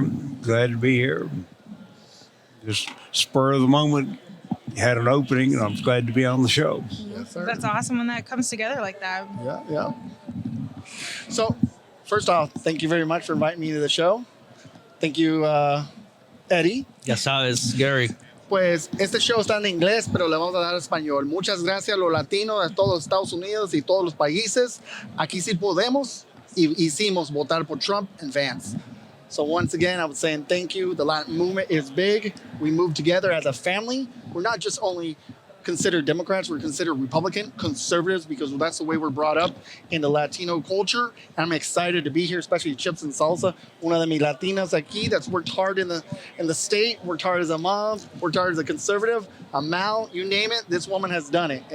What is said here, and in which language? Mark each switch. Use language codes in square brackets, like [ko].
[en] here. Glad to be here. Just spur of the moment, had an opening, and I'm glad to be on the show. Yes, sir. That's awesome when that comes together like that. Yeah. So, first off, thank you very much for inviting me to the show. Thank you, Eddie. [es] Ya sabes, Gary. Pues este show está en inglés, pero le vamos a dar español. Muchas gracias a los latinos de todos Estados Unidos y todos los países. Aquí sí podemos y hicimos votar por Trump and Vance. [en] So once again, I was saying thank you. The Latin movement is big. We move together as a family. We're not just only considered Democrats, we're considered Republican, conservatives, because that's the way we're brought up in the Latino culture. And I'm excited to be here, especially Chips and Salsa, [es] una de mis Latinas aquí [en] that's worked hard in the state, worked hard as a mom, worked hard as a conservative, a Mal, you name it, this woman has done it.